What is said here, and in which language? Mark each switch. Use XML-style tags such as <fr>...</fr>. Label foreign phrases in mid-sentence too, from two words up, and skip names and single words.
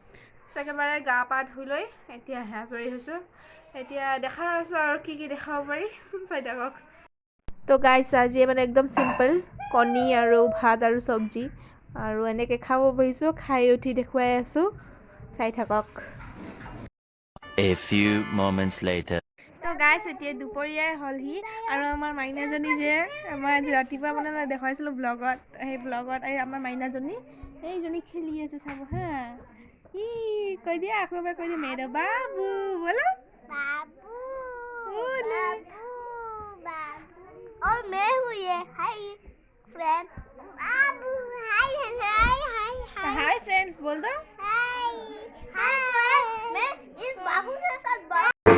<as>একেবাৰে গা পা ধুই লৈ এতিয়াহে আজৰি হৈছোঁ। এতিয়া দেখাই আছোঁ আৰু কি দেখাব পাৰি, চাই থাকক। তো গাইজ, আজি মানে একদম চিম্পল, কণী আৰু ভাত আৰু চব্জি, আৰু এনেকৈ খাব বহিছোঁ। খাই উঠি দেখুৱাই আছোঁ, চাই থাকক।</as> <en>A few moments later.</en> <as>তো গাইজ, এতিয়া দুপৰীয়াই হ'লহি, আৰু আমাৰ মাইনাজনী যে মই আজি ৰাতিপুৱা মানে দেখুৱাইছিলোঁ ব্লগত, সেই ব্লগত আমাৰ মাইনাজনী এইজনী খেলি আছে, চাব হা। কৈ দিয়া, আকৌ এবাৰ কৈ দিয়া,</as> <hi>मेरा बाबू बोलो। और मैं हूँ ये</hi> <en>hi friend</en> <hi>बाबू हाय हाय हाय</hi> <en>hi friends</en> <hi>बोल दो। हाय हाय मैं इस बाबू के साथ बात</hi>